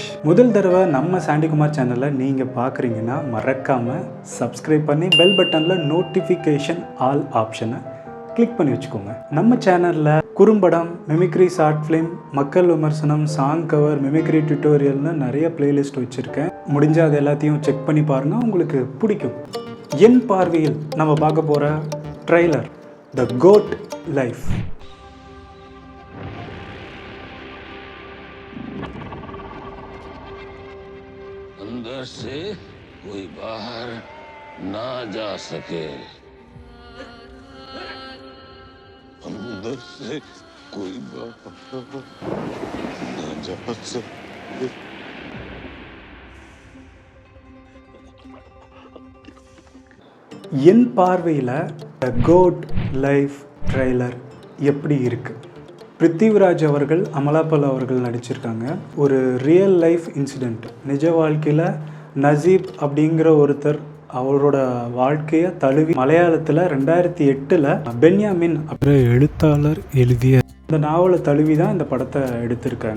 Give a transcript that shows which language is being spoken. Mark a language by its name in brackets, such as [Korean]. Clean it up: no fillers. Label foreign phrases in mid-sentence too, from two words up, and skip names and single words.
[Tamil] முதல் தடவை நம்ம சாண்டி குமார் சேனலை நீங்கள் பார்க்குறீங்கன்னா மறக்காமல் சப்ஸ்கிரைப் பண்ணி [English] bell buttonil notification all optionai click [Tamil] பண்ணி வச்சுக்கோங்க. நம்ம சேனலில் குறும்படம், மிமிக்ரி, [English] short film, [Tamil] மக்கள் விமர்சனம், [English] song cover, mimicry tutorialnu [Tamil] நிறைய பிளேலிஸ்ட் வச்சுருக்கேன். முடிஞ்சால் அது எல்லாத்தையும் செக் பண்ணி பாருங்கள், உங்களுக்கு பிடிக்கும். என் பார்வையில் நம்ம பார்க்க போகிற ட்ரெய்லர் द गोट लाइफ. [Hindi] अंदर से कोई बाहर ना जा सके, अंदर से कोई बाहर ना जा सके. [Tamil] என் பார்வையில் த கோட் லைஃப் ட்ரெய்லர் எப்படி இருக்குது? பிருத்திவிராஜ் அவர்கள், அமலாபால் அவர்கள் நடிச்சிருக்காங்க. ஒரு [English] real life incident, [Tamil] நிஜ வாழ்க்கையில் நசீப் அப்படிங்கிற ஒருத்தர் அவரோட வாழ்க்கையை தழுவி மலையாளத்தில் 2008 பென்யாமின் அப்படிங்கிற எழுத்தாளர் எழுதிய இந்த நாவலை தழுவி தான் இந்த படத்தை எடுத்திருக்காங்க.